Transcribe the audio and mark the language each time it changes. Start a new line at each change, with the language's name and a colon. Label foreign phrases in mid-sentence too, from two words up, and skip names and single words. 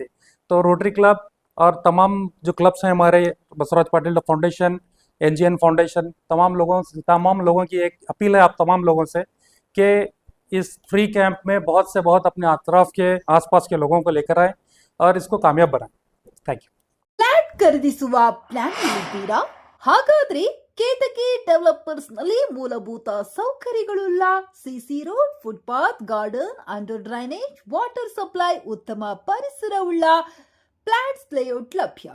Hindi: तो रोटरी क्लब और तमाम जो क्लब्स हैं हमारे, बसवराज पाटिल फाउंडेशन, NGN फाउंडेशन, तमाम लोगों की एक अपील है आप तमाम लोगों से कि इस फ्री कैंप में बहुत से बहुत अपने अतराफ के आसपास के लोगों को लेकर आए और इसको कामयाब बनाएं।
English: thank you.
Kannada: ಫ್ಲಾಟ್ ಖರೀದಿಸುವ ಪ್ಲಾನ್ ಇದ್ದೀರಾ? ಹಾಗಾದ್ರೆ ಕೇತಕಿ ಡೆವಲಪರ್ಸ್ ನಲ್ಲಿ ಮೂಲಭೂತ ಸೌಕರ್ಯಗಳುಳ್ಳ
English: CC road,
Kannada: ಫುಟ್ಪಾತ್, ಗಾರ್ಡನ್,
English: under drainage, water supply,
Kannada: ಉತ್ತಮ ಪರಿಸರವುಳ್ಳ
English: flats layout
Kannada: ಲಭ್ಯ.